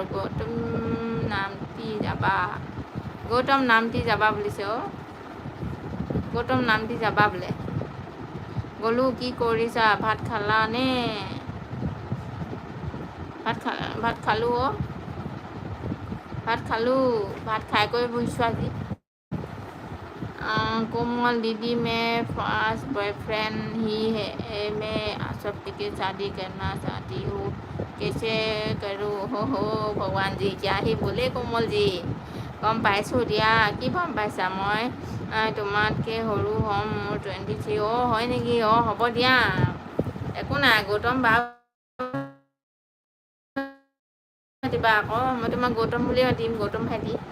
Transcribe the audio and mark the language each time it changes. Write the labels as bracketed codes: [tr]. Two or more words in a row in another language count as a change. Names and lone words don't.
[as] গৌতম নামটি যাবা, গৌতম নামটি যাবা বুলিছে। অঁ গৌতম নামটি যাবা বোলে। গ'লো, কি কৰিছা? ভাত খালানে? ভাত খালোঁ। অঁ ভাত খালোঁ, ভাত খাই কৰি বহিছোঁ আজি। [hi] कोमल दीदी मैं [en] first boyfriend [hi] ही है, मैं सब के शादी करना चाहती हूँ, कैसे करूँ? हो भगवान जी, क्या ही बोले कोमल जी। [as] গম পাইছোঁ দিয়া। কি গম পাইছা? মই তোমাতকৈ সৰু হ'ম, মোৰ 23। অঁ হয় নেকি? অঁ হ'ব দিয়া, একো নাই। গৌতম বা মাতিবা আকৌ, মই তোমাক গৌতম বুলিয়ে মাতিম, গৌতম ভাইটি।